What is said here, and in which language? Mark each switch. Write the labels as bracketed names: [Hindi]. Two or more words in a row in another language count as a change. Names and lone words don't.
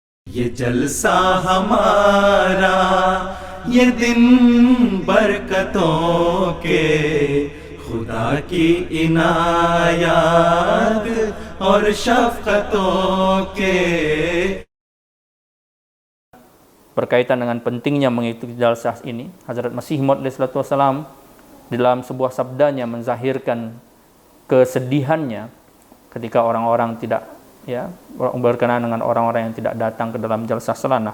[Hindi] ये जलसा हमारा ये दिन बरकतों के खुदा की इनायत और शफ़क़तों के. [Indonesian] Berkaitan dengan pentingnya mengikuti jalsah ini, Hazrat Masih Maud Wasallam dalam sebuah sabdanya menzahirkan kesedihannya ketika orang-orang tidak berkenaan dengan orang-orang yang tidak datang ke dalam jalsah salanah.